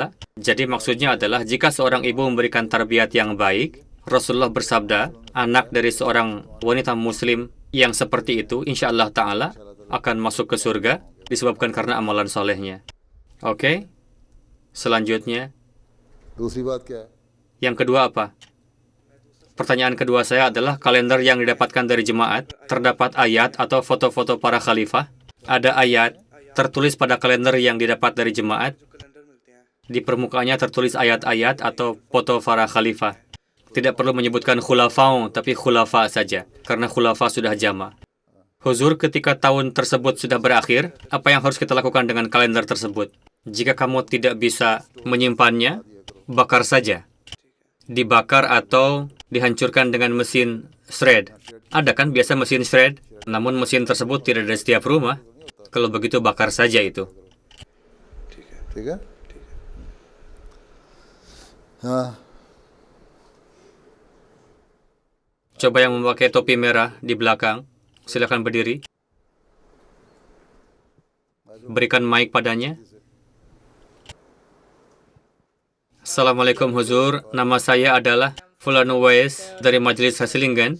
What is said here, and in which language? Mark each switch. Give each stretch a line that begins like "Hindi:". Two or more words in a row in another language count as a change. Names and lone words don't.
Indonesian: Jadi maksudnya adalah jika seorang ibu memberikan tarbiyat yang baik, Rasulullah bersabda, anak dari seorang wanita muslim yang seperti itu,
Arabic: إن شاء الله تعالى
Indonesian: akan masuk ke surga disebabkan karena amalan solehnya. Oke? Selanjutnya,
Urdu: दूसरी बात क्या है?
Indonesian: yang kedua apa? Pertanyaan kedua saya adalah kalender yang didapatkan dari jemaat, terdapat ayat atau foto-foto para khalifah. Ada ayat tertulis pada kalender yang didapat dari jemaat. Di permukaannya tertulis ayat-ayat atau foto para khalifah. Tidak perlu menyebutkan khulafau, tapi khulafa saja, karena khulafa sudah jama. Huzur, ketika tahun tersebut sudah berakhir, apa yang harus kita lakukan dengan kalender tersebut? Jika kamu tidak bisa menyimpannya, bakar saja. Dibakar atau dihancurkan dengan mesin shred. Ada kan biasa mesin shred? Namun mesin tersebut tidak ada di setiap rumah. Kalau begitu bakar saja itu.
Urdu: ठीक है? हाँ,
Indonesian: Coba yang memakai topi merah di belakang, silakan berdiri. Berikan mic padanya. Assalamualaikum Huzur, nama saya adalah Fulan Uwais dari Majelis Hasilinggan.